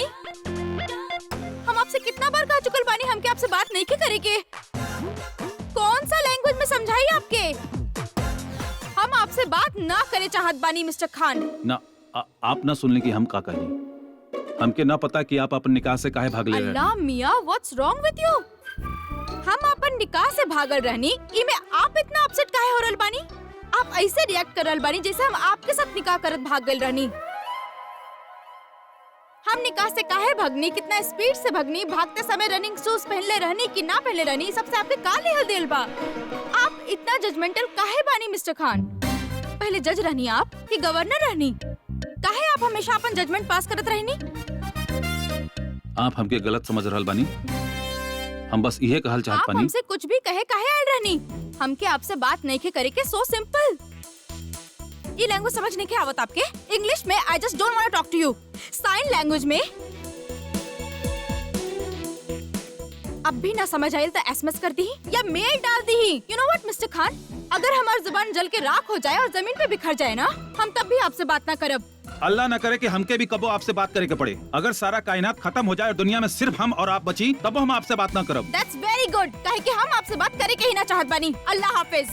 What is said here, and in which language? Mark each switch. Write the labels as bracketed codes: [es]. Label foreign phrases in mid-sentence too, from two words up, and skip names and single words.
[bho] हम आपसे कितना बार कह चुकल बानी हमके आपसे बात नहीं के करेके। कौन सा लैंग्वेज में समझाई आपके? हम आपसे बात ना करे चाहत बानी मिस्टर खान। ना आप ना सुनले कि हम का कही। हमके ना पता कि आप अपन निकाह से काहे भागले रहे। अल्लाह मियां, [en] What's wrong with you? [bho] हम अपन निकाह से भागल रहनी, इमे आप इतना अपसेट काहे हो रहल बानी? आप ऐसे रिएक्ट कर रहल बानी जैसे हम आपके साथ निकाह करत भाग गइल रहनी। हम निकाह से काहे भगनी, कितना स्पीड से भगनी, भागते समय [en] running shoes [bho] पहनले रहनी कि ना पहनले रहनी, सबसे आपके का लेहल देल बा? आप इतना जजमेंटल काहे बानी मिस्टर खान? पहले जज रहनी आप कि गवर्नर रहनी? काहे आप हमेशा अपन [en] judgment pass [bho] करत रहनी? आप हमके गलत समझ रहल बानी। हम बस इहे कहल चाहत आप बानी। हमसे कुछ भी कहे काहे आयल रहनी? हमके आपसे बात नहीं के करे के [en] so simple. [bho] ये लैंग्वेज समझ नहीं के आवत आपके? इंग्लिश में [en] I just don't want to talk to you. sign language [bho] में अब भी ना समझ आयल तो एसएमएस कर दी या मेल डाल दी। [en] you know what [bho] मिस्टर खान, अगर हमारी जुबान जल के राख हो जाए और जमीन पे बिखर जाए ना, हम तब भी आपसे बात ना करब। अल्लाह न करे कि हमके भी कबो आपसे बात करे के पड़े। अगर सारा कायनात खत्म हो जाए और दुनिया में सिर्फ हम और आप बची, तब हम आपसे बात ना करब। [en] That's very good, [bho] काहे कि हम आपसे बात करे के ही ना चाहत बानी। [ur] اللہ حافظ.